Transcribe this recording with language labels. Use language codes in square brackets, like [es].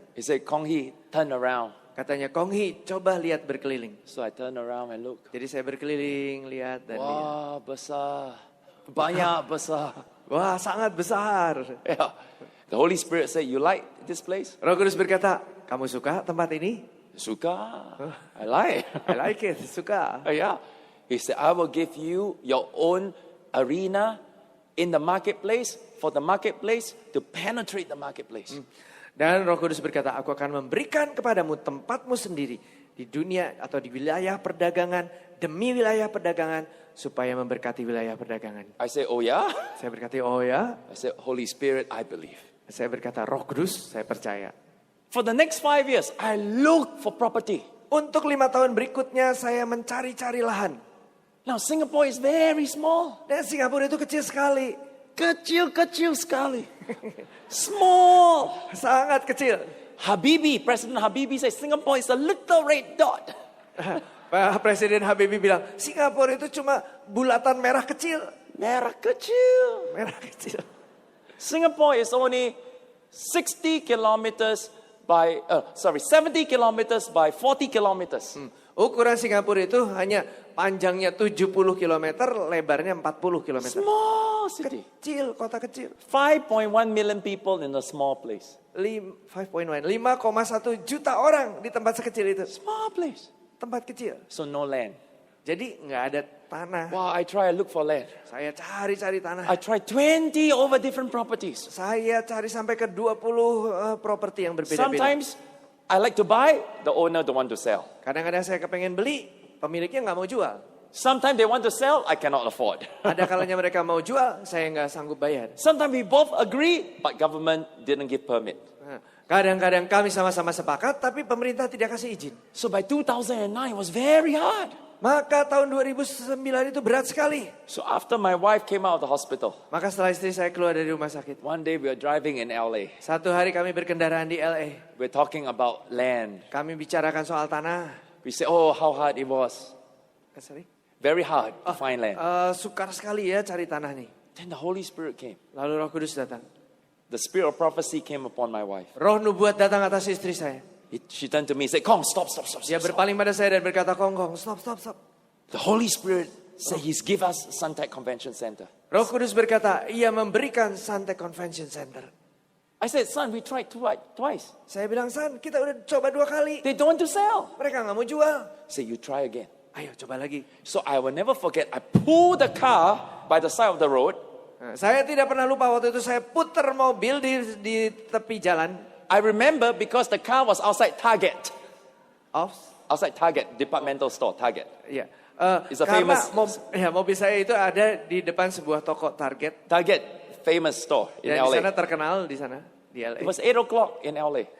[en] He said, Kong Hee, turn around. [id] Katanya, Kong Hee, coba lihat berkeliling. [en] So I turned around and looked. [id] Jadi saya berkeliling, lihat dan lihat. Wah, besar. Banyak besar. Wah, sangat besar. [en] Yeah. The Holy Spirit said, you like this place? [id] Roh Kudus berkata, kamu suka tempat ini? Suka. [en] I like. I like it, [id] suka. [en] Yeah. He said, I will give you your own arena in the marketplace for the marketplace to penetrate the marketplace. [id] Dan Roh Kudus berkata, aku akan memberikan kepadamu tempatmu sendiri di dunia atau di wilayah perdagangan demi wilayah perdagangan supaya memberkati wilayah perdagangan. [en] I said, oh yeah? [id] Saya berkata, oh ya. [en] I said, Holy Spirit, I believe. [id] Saya berkata, Roh Kudus, saya percaya. [en] For the next 5 years, I look for property. [id] Untuk 5 tahun berikutnya saya mencari-cari lahan. [en] Now Singapore is very small. [id] Dan Singapura itu kecil sekali. Kecil sekali. Small. Sangat kecil. President Habibie says Singapore is a little red dot. Pak Presiden Habibie bilang, Singapura itu cuma bulatan merah kecil. Merah kecil. Merah kecil. [en] Singapore is only 70 kilometers by 40 kilometers. [id] Ukuran Singapura itu hanya panjangnya 70 km, lebarnya 40 km. [en] Small city. [id] Kecil, kota kecil. [en] 5.1 million people in a small place. [id] 5.1 juta orang di tempat sekecil itu. [en] Small place. [id] Tempat kecil. [en] So no land. [id] Jadi nggak ada tanah. [en] Wow, I try to look for land. [id] Saya cari-cari tanah. [en] I tried 20 over different properties. [id] Saya cari sampai ke 20 properti yang berbeda-beda. [en] Sometimes I like to buy, the owner don't want to sell. [id] Kadang-kadang saya kepengen beli, pemiliknya nggak mau jual. [en] Sometimes they want to sell, I cannot afford. [id] Ada kalanya mereka mau jual, saya nggak sanggup bayar. [en] Sometimes we both agree, but government didn't give permit. [id] Nah, kadang-kadang kami sama-sama sepakat, tapi pemerintah tidak kasih izin. [en] So by 2009, it was very hard. [id] Maka tahun 2009 itu berat sekali. [en] So after my wife came out of the hospital, [id] Maka setelah istri saya keluar dari rumah sakit, [en] one day we were driving in LA. [id] satu hari kami berkendaraan di LA. [en] We're talking about land. [id] Kami bicarakan soal tanah. [en] We say, oh, how hard it was. Sorry? Very hard to find land. [id] Sukar sekali ya cari tanah nih. [en] Then the Holy Spirit came. [id] Lalu Roh Kudus datang. [en] The spirit of prophecy came upon my wife. [id] Roh nubuat datang atas istri saya. [en] She turned to me and said, Kong, stop. [id] Dia berpaling pada saya dan berkata, Kong, stop. [en] The Holy Spirit said He's give us Suntec Convention Center. [id] Roh Kudus berkata, ia memberikan Suntec Convention Center. [en] I said, son, we tried twice. [id] Saya bilang, San, kita udah coba 2 kali. [en] They don't want to sell. [id] Mereka nggak mau jual. [en] I said, you try again. [id] Ayo coba lagi. [en] So I will never forget, I pulled the car by the side of the road. [id] Nah, saya tidak pernah lupa waktu itu saya putar mobil di tepi jalan. [en] I remember because the car was outside Target. Outside Target, departmental store, Target. [id] Iya. [en] It's a [id] Karena [en] famous- [id] mobil saya itu ada di depan sebuah toko Target. [en] Target, famous store in [id] Dan di sana [en] LA. [id] terkenal di sana di [en] It [id] LA. [en] was 8 o'clock in LA.